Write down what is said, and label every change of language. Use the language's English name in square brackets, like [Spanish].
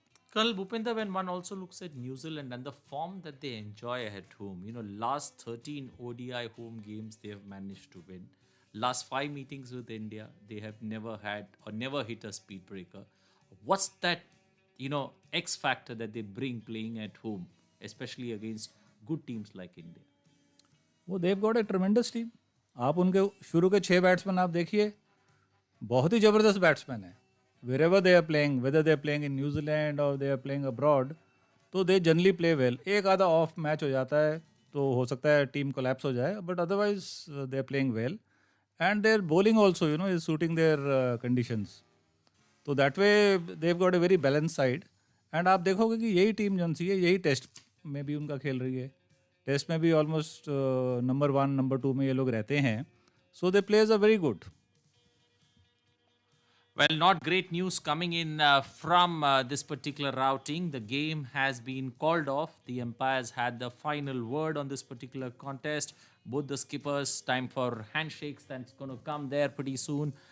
[English] Colonel Bhupinder, when one also looks at New Zealand and the form that they enjoy at home, you know, last 13 ODI home games they have managed to win. Last 5 meetings with India, they have never had or never hit a speed breaker. What's that, you know, X factor that they bring playing at home, especially against good teams like India? [Hindi] वो [English] they've got a tremendous team. [Hindi] आप उनके शुरू के 6 batsman आप देखिए, बहुत ही ज़बरदस्त batsman है. [English] wherever they are playing, whether they are playing in New Zealand or they are playing abroad, [Hindi] तो [English] they generally play well. [Hindi] एक आधा ऑफ मैच हो जाता है तो हो सकता है टीम कोलैप्स हो जाए, [English] But otherwise they are playing well and their bowling also, you know, is suiting their conditions. [Hindi] तो [English] that way they've got a very balanced side. And [Hindi] आप देखोगे कि यही टीम जो सी है यही टेस्ट में भी उनका खेल रही है. टेस्ट में भी ऑलमोस्ट नंबर 1 नंबर 2 में ये लोग रहते हैं. [English] So they players are very good. Well, not great news coming in from this particular routing. The game has been called off. The umpires had the final word on this particular contest. Both the skippers, time for handshakes. That's going to come there pretty soon.